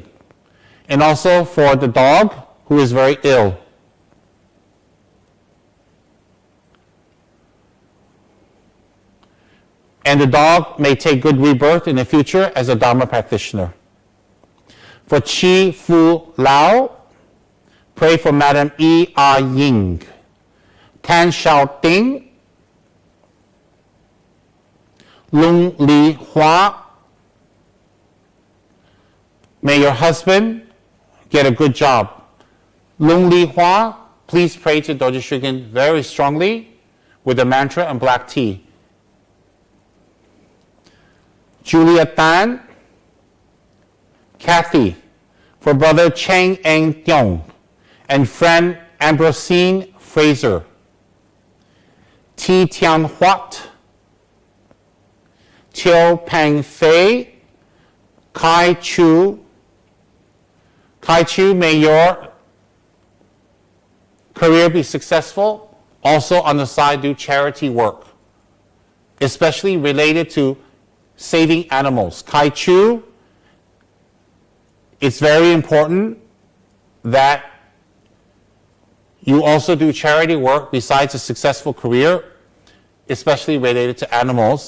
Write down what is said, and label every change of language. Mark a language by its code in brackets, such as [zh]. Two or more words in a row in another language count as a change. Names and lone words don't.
[en] And also for the dog who is very ill. And the dog may take good rebirth in the future as a Dharma practitioner. For Chi Fu Lao, pray for Madam E. Ah Ying. Tan Xiao Ting, Lung Li Hua, may your husband get a good job. Lung Li Hua, please pray to Dorje Shugden very strongly with the mantra and black tea. Julia Tan, Kathy, for brother Cheng Eng Tiong and friend Ambrosine Fraser. Ti Tian Huat, Tio Pang Fei, Kai Chu, Kai Chu, may your career be successful. Also on the side, do charity work, especially related to saving animals. Kai Chu, it's very important that you also do charity work besides a successful career, especially related to animals.